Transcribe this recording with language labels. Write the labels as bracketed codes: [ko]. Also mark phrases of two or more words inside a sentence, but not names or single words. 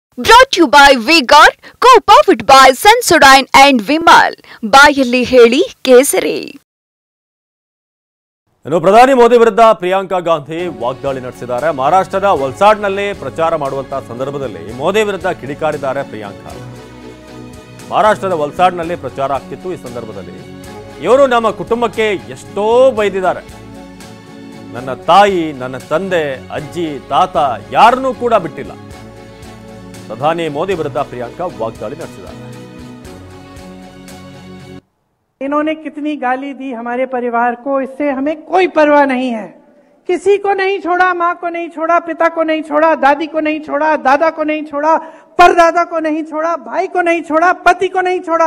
[en] Brought you by V-Guard, co-powered by Sensodyne and Vimal. [kn] ಬಾಯಲ್ಲಿ ಹೇಳಿ ಕೇಸರಿ. ಇನ್ನು ಪ್ರಧಾನಿ ಮೋದಿ ವಿರುದ್ಧ ಪ್ರಿಯಾಂಕಾ ಗಾಂಧಿ ವಾಗ್ದಾಳಿ ನಡೆಸಿದ್ದಾರೆ. ಮಹಾರಾಷ್ಟ್ರದ ವಲ್ಸಾಡ್ನಲ್ಲಿ ಪ್ರಚಾರ ಮಾಡುವಂತಹ ಸಂದರ್ಭದಲ್ಲಿ ಮೋದಿ ವಿರುದ್ಧ ಕಿಡಿಕಾರಿದ್ದಾರೆ ಪ್ರಿಯಾಂಕಾ. ಮಹಾರಾಷ್ಟ್ರದ ವಲ್ಸಾಡ್ನಲ್ಲಿ ಪ್ರಚಾರ ಆಗ್ತಿತ್ತು. ಈ ಸಂದರ್ಭದಲ್ಲಿ ಇವರು ನಮ್ಮ ಕುಟುಂಬಕ್ಕೆ ಎಷ್ಟೋ ಬೈದಿದ್ದಾರೆ. ನನ್ನ ತಾಯಿ, ನನ್ನ ತಂದೆ, ಅಜ್ಜಿ, ತಾತ ಯಾರನ್ನೂ ಕೂಡ ಬಿಟ್ಟಿಲ್ಲ. ಪ್ರಧಾನಿ ಮೋದಿ ವಿರುದ್ಧ ಪ್ರಿಯಾಂಕಾ ವಾಗ್ದಾಳಿ ನಡೆಸಿದ್ದಾರೆ. [hi] इन्होंने कितनी गाली दी हमारे परिवार को, इससे हमें कोई परवाह नहीं है. किसी को नहीं छोड़ा, माँ को नहीं छोड़ा, पिता को नहीं छोड़ा, दादी को नहीं छोड़ा, दादा को नहीं छोड़ा, परदादा को नहीं छोड़ा, भाई को नहीं छोड़ा, पति को नहीं छोड़ा.